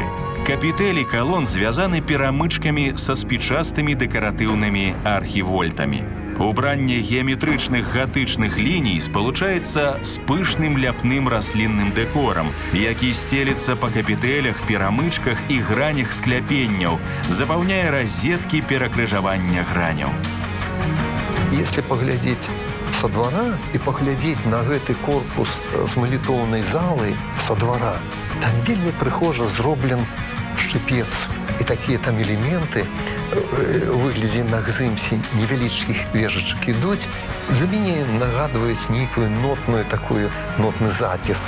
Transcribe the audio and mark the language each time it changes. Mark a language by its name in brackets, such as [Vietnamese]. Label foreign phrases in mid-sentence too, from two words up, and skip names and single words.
[Belarusian] Капітэлі калон звязаны перамычкамі са спічастымі дэкаратыўнымі архівольтамі. Убранне геаметрычных гатычных ліній спалучаецца з пышным ляпным раслінным дэкорам, які стелецца па капітэлях, перамычках і гранях скляпенняў, запаўняе разеткі перакрыжавання граняў. [Russian] Если поглядеть со двора и поглядеть на [Belarusian] гэты корпус з малітоўнай залы [Russian] со двора, [Belarusian] там вельмі прыгожа зроблен шчыпец. І такія там элементы у выглядзе на гзымсе невялічкіх вежачак ідуць, для мяне нагадваюць нейкую нотны запіс.